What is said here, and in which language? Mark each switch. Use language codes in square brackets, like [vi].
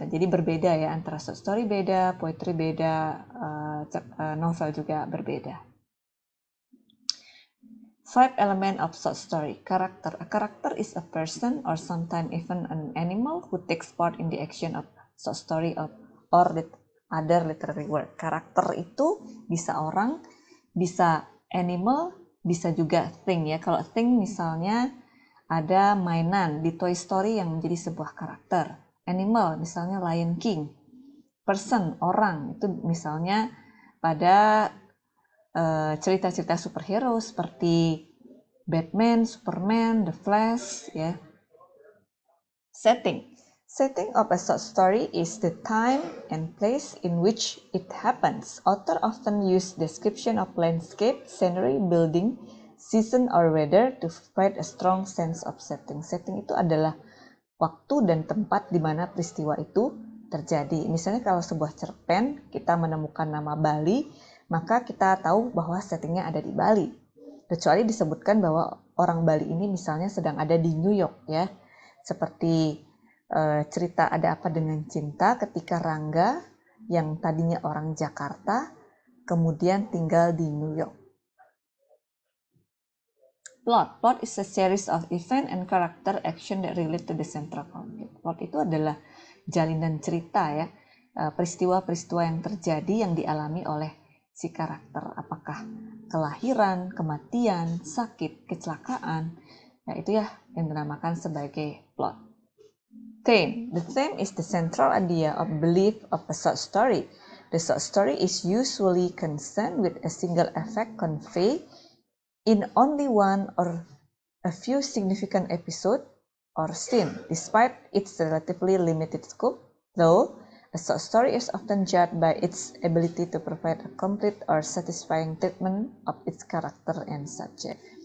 [id] Dan jadi berbeda ya, antara short story beda, poetry beda, novel juga berbeda. [en] 5 element of short story. Character. A character is a person or sometimes even an animal who takes part in the action of short story or other literary work. [id] Karakter itu bisa orang, bisa animal, bisa juga thing ya. Kalau thing misalnya ada mainan di Toy Story yang menjadi sebuah karakter. Animal misalnya Lion King. Person, orang, itu misalnya pada cerita-cerita superhero seperti Batman, Superman, The Flash ya. [en] Setting of a short story is the time and place in which it happens. Author often use description of landscape, scenery, building, season, or weather to provide a strong sense of setting. [id] Setting itu adalah waktu dan tempat di mana peristiwa itu terjadi. Misalnya kalau sebuah cerpen kita menemukan nama Bali, maka kita tahu bahwa settingnya ada di Bali. Kecuali disebutkan bahwa orang Bali ini misalnya sedang ada di New York ya. Seperti cerita Ada Apa Dengan Cinta ketika Rangga yang tadinya orang Jakarta kemudian tinggal di New York. [en] Plot is a series of event and character action that relate to the central conflict. [id] Plot itu adalah jalinan cerita ya, peristiwa-peristiwa yang terjadi yang dialami oleh si karakter. Apakah kelahiran, kematian, sakit, kecelakaan. Nah, itu ya yang dinamakan sebagai plot. [en] Theme. The theme is the central idea of belief of a short story. The short story is usually concerned with a single effect conveyed in only one or a few significant episodes or scene. Despite its relatively limited scope, though, a short story is often judged by its ability to provide a complete or satisfying treatment of its character and subject.